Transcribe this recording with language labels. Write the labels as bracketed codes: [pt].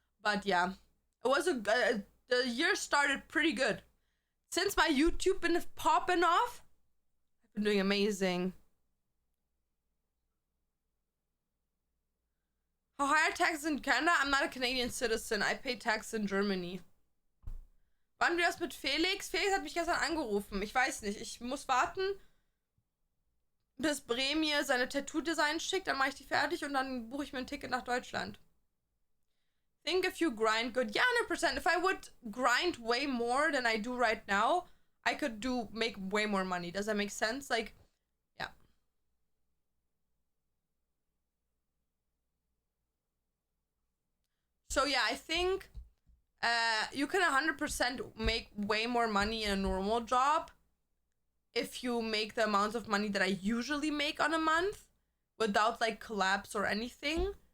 [en] But yeah, it was the year started pretty good. Since my YouTube been popping off, I've been doing amazing. How high are taxes in Canada? I'm not a Canadian citizen. I pay tax in Germany. [de] Wann wir das mit Felix? Felix hat mich gestern angerufen. Ich weiß nicht. Ich muss warten, bis Bre mir seine Tattoo-Designs schickt. Dann mache ich die fertig und dann buche ich mir ein Ticket nach Deutschland. [en] Think if you grind good. Yeah, 100%. If I would grind way more than I do right now, I could make way more money. Does that make sense? Like, yeah. So yeah, I think you can 100% make way more money in a normal job if you make the amount of money that I usually make on a month without like collapse or anything.